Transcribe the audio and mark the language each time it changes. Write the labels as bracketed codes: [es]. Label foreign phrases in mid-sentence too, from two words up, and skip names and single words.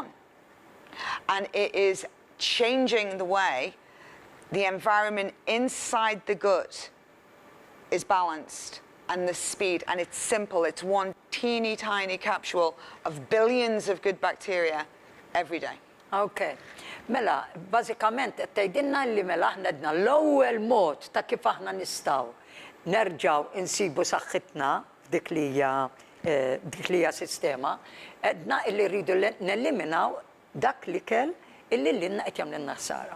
[en] And it is changing the way the environment inside the gut is balanced, and the speed, and it's simple. It's one teeny tiny capsule of billions of good bacteria every day. Okay. [mt] Mela, bażikament qed tgħidilna li mela aħna għedna l-ewwel mod ta' kif aħna nistgħu nerġgħu insibu saħħitna f'dik li hija sistema, għedna illi rridu neliminaw dak l-ikel illi l-inna qed jagħmlilna ħsara.